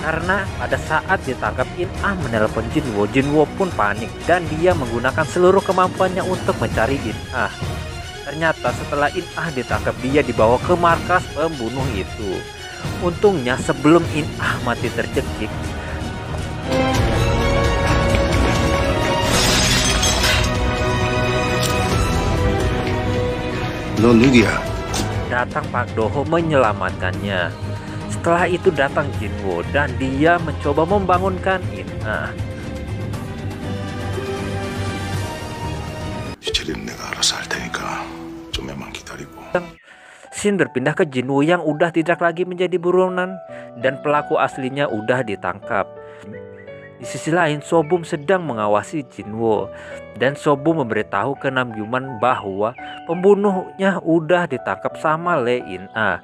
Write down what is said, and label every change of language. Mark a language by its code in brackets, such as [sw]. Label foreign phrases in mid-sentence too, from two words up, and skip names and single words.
[id] Karena pada saat ditangkap In-ah menelpon Jinwoo, Jinwoo pun panik dan dia menggunakan seluruh kemampuannya untuk mencari In-ah. Ternyata setelah In-ah ditangkap, dia dibawa ke markas pembunuh itu. Untungnya sebelum In-ah mati tercekik, [ko] 너 누구야? [id] datang Pak Do-ho menyelamatkannya. Setelah itu datang Jinwoo dan dia mencoba membangunkan In-ah. [ko] 이철이는 내가 알아서 할 테니까 좀만 기다리고. [id] Scene berpindah ke Jinwoo yang udah tidak lagi menjadi buronan dan pelaku aslinya udah ditangkap. Di sisi lain, Sobum sedang mengawasi Jinwoo dan Sobum memberitahu ke Namgyuman bahwa pembunuhnya udah ditangkap sama Lee In-ah.